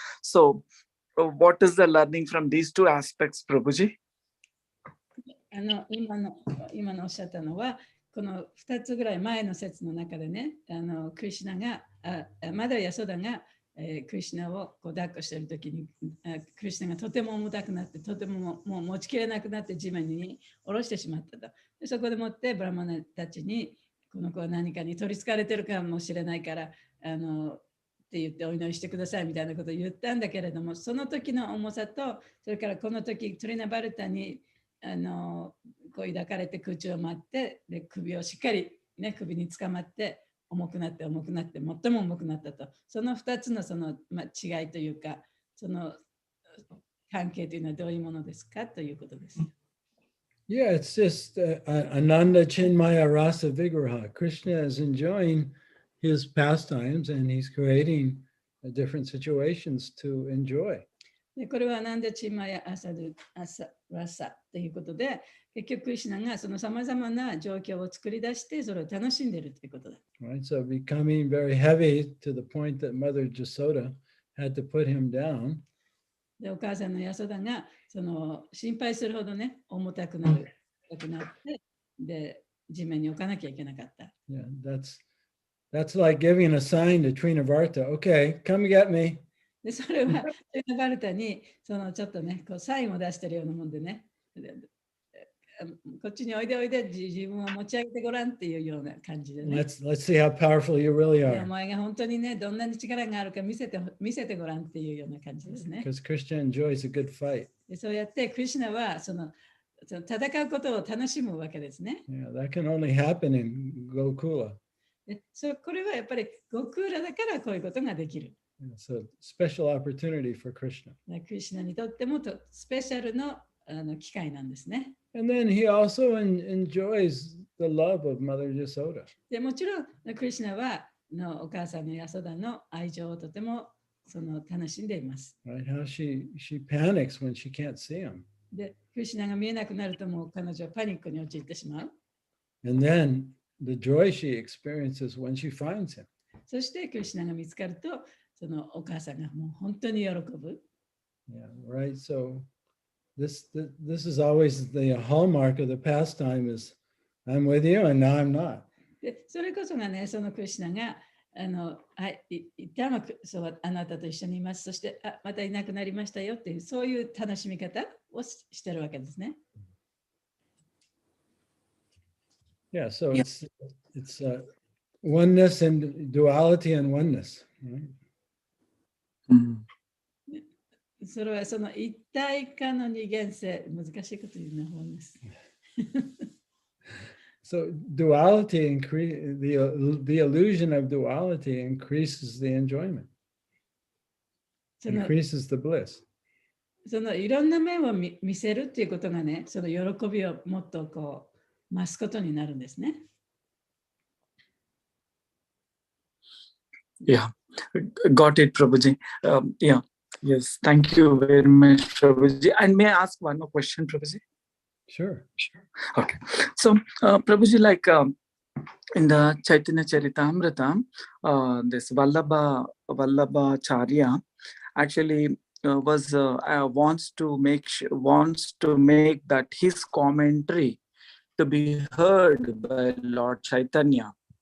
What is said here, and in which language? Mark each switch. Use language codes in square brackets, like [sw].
[en] So what is the learning from these 2 aspects, Prabhuji? [ja] 今のおっしゃったのは、この2つぐらい前の説の中でね、クリシュナが、マダヤソダが、クリシュナをこう抱っこしているときに、クリシュナがとても重たくなって、とてももう持ちきれなくなって地面に下ろしてしまったと。でそこでもってブラマナたちに、この子は何かに取りつかれてるかもしれないから、って言ってお祈りしてくださいみたいなことを言ったんだけれども、その時の重さと、それからこの時トリナバルタにこう抱かれて空中を舞って、で首をしっかり、ね、首につかまって重くなって最も重くなったと。その2つのその、違いというか、その関係というのはどういうものですかということです。 [en] Yeah, it's just Ananda Chinmaya Rasa Vigraha. Krishna is enjoying his pastimes and he's creating different situations to enjoy. [ja] でこれはアナンダチマヤアサラサということで、結局クリシュナがそのさまざまな状況を作り出してそれを楽しんでいるということだ。 [en] Right, so becoming very heavy to the point that Mother Jasoda had to put him down. [ja] でお母さんのヤソダがその心配するほどね、重たくなって、で地面に置かなきゃいけなかった。 [en] Yeah, that's like giving a sign to Trinavarta. Okay, come get me. [ja] でそれはトリナバルタにそのちょっとね、こうサインを出してるようなもんでね、こっちにおいでおいで自分を持ち上げてごらんっていうような感じでね。 [en] Let's see how powerful you really are. [ja] お前が本当にね、どんなに力があるか見せてごらんっていうような感じですね。 [en] Because Krishna enjoys a good fight. [ja] でそうやってクリシュナはその戦うことを楽しむわけですね。 [en] Yeah, that can only happen in Gokula. [ja] でこれはやっぱりゴクーラだからこういうことができる。 [en] It's a special opportunity for Krishna. [ja] クリシュナにとってもスペシャルの機会なんですね。 [en] And then he also enjoys the love of Mother Jasoda. [ja] でもちろんクリシュナはお母さんのヤソダの愛情をとても楽しんでいます。 [en] Right? How she panics when she can't see him. [ja] で、クリシュナが見えなくなるともう彼女はパニックに陥ってしまう。 [en] And then the joy she experiences when she finds him. [ja] そしてクリシュナが見つかると、そのお母さんがもう本当に喜ぶ。 [en] Yeah, right. So this is always the hallmark of the pastime is I'm with you and now I'm not. [ja] でそれこそがね、そのクリシュナが一旦はあなたと一緒にいます。そしてまたいなくなりましたよっていう、そういう楽しみ方をしてるわけですね。 [en] Yeah, so it's oneness and duality and oneness. Right? [ja] それはその一体化の二元性、難しいこと言うな本です。 [en] So duality the illusion of duality increases the enjoyment, increases the bliss. [ja] そのいろんな面を見せるっていうことがね、その喜びをもっとこう増すことになるんですね。 [en] Yeah, got it, Prabhuji. Yeah, Yes, thank you very much, Prabhuji. And may I ask one more question, Prabhuji? Sure. Okay. So, Prabhuji, like in the Chaitanya Charitamrita, this Vallabhacharya actually wants to make that his commentary to be heard by Lord Chaitanya,